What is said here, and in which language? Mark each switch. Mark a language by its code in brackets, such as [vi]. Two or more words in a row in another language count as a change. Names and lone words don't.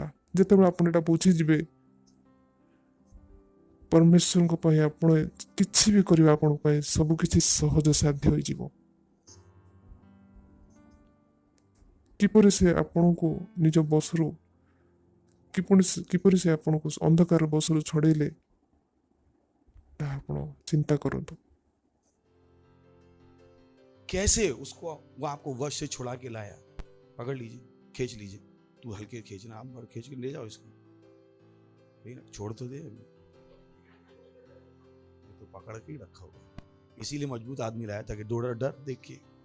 [or] ଯେତେବେଳେ ଆପଣ ଏଟା ବୁଝିଯିବେ, ପରମେଶ୍ୱରଙ୍କ ପାଇଁ ଆପଣ କିଛି ବି କରିବା ଆପଣଙ୍କ ପାଇଁ ସବୁ କିଛି ସହଜ ସାଧ୍ୟ ହେଇଯିବ। କିପରି ସେ ଆପଣଙ୍କୁ ନିଜ ବସରୁ କିପରି ସେ ଆପଣଙ୍କୁ ଅନ୍ଧକାର ବସରୁ ଛଡ଼େଇଲେ ତାହା ଆପଣ ଚିନ୍ତା କରନ୍ତୁ। [hi] कैसे उसको वो आपको वश से छुड़ा के लाया। पकड़ लीजिए, खींच लीजिए, तू हल्के खींचना, आप बार खींच के ले जाओ इसको, छोड़ तो दे अभी, तो पकड़ के ही रखा हुआ, इसीलिए मजबूत आदमी लाया ताकि डर देख के।